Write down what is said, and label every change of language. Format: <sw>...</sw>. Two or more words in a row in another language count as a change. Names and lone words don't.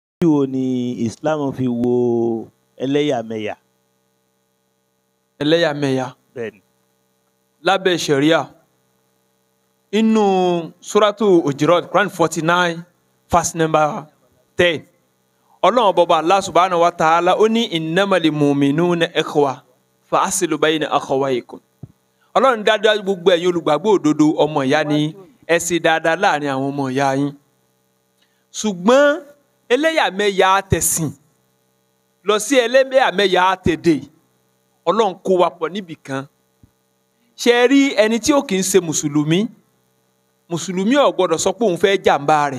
<yo>wo ni Islam fi wo ẹlẹ́yàmẹ̀yà? ẹlẹ́yàmẹ̀yà Bẹ́ẹ̀ni. lábẹ́ sharia inú suratu Hujurat Quran 49</yo> <en>verse number</en> <yo>10 Ọlọ́run bọba Allah</yo> <ar>سبحانه وتعالى</ar> <yo>ó ní</yo> <ar>إنما المؤمنون إخوة فأصلحوا بين أخويكم.</ar> <yo>Ọlọ́run dáadáa gbogbo ẹ̀yin olùgbàgbọ́ òdodo ọmọ ìyá ni ẹ ṣe dáadáa láàrin àwọn ọmọ ìyá yín. Ṣùgbọ́n ẹlẹ́yàmẹ̀yà tẹ̀sìn lọ sí ẹlẹ́yàmẹ̀yà tẹ̀dẹ̀ Ọlọ́run kó wa pọ̀ níbì kan. Ṣé rí ẹni tí ó kì í ṣe mùsùlùmí ò gbọ́dọ̀ sọ pé òun fẹ́ jàǹbá rẹ̀.</yo>